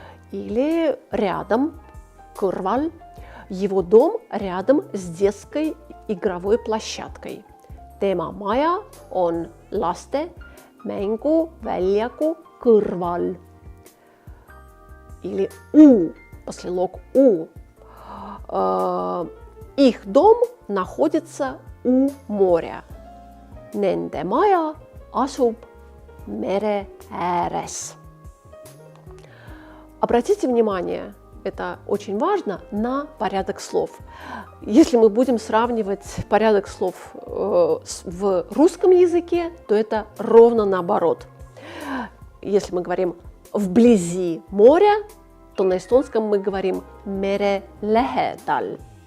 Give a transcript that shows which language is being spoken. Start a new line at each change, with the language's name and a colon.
Russian: Или рядом,
Estonian: kõrval,
Russian: его дом рядом с детской игровой площадкой.
Estonian: Tema maja on laste mänguväljaku kõrval.
Russian: Или у, послелог у. Их дом находится у моря.
Estonian: Nende maja asub mere ääres.
Russian: Обратите внимание, это очень важно, на порядок слов. Если мы будем сравнивать порядок слов в русском языке, то это ровно наоборот. Если мы говорим «вблизи моря», то на эстонском мы говорим
Estonian: «mere lähedal».